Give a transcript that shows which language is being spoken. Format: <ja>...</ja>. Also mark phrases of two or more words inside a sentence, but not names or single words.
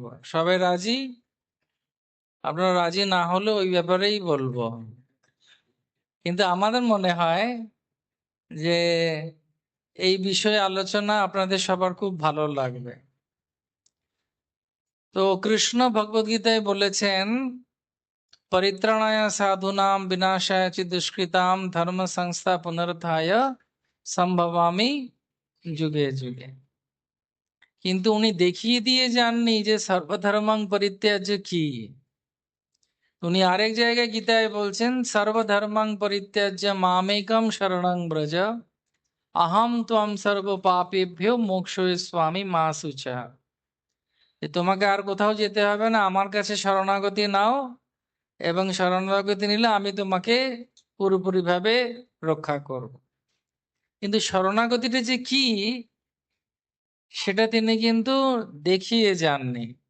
<bn>সবাই রাজি? আপনারা রাজি না হলে ওই ব্যাপারেই বলবো। কিন্তু আমাদের মনে হয় যে এই বিষয়ে আলোচনা আপনাদের সবার খুব ভালো লাগবে। তো কৃষ্ণ ভগবদ্গীতায় বলেছেন,</bn> <sa>পরিত্রাণায় সাধুনাম বিনাশায় চ দুষ্কৃতাম ধর্ম সংস্থা পুনরুত্থায় সম্ভবামি যুগে যুগে।</sa> <bn>কিন্তু উনি দেখিয়ে দিয়ে যাননি যে</bn> <sa>সর্বধর্মাং পরিত্যাজ্য</sa> <bn>কি। উনি আরেক জায়গায় গীতায় বলছেন,</bn> <sa>সর্বধর্মাং পরিত্যাজ্য মামেকম শরণং ব্রজ, আহম ত্বম সর্ব পাপেভ্যো মোক্ষয়িষ্যামি মা শুচা।</sa> <bn>তোমাকে আর কোথাও যেতে হবে না, আমার কাছে শরণাগতি নাও, এবং শরণাগতি নিলে আমি তোমাকে পুরোপুরিভাবে রক্ষা করব। কিন্তু শরণাগতিটা যে কি সেটা তিনি কিন্তু দেখিয়ে যাননি।</bn>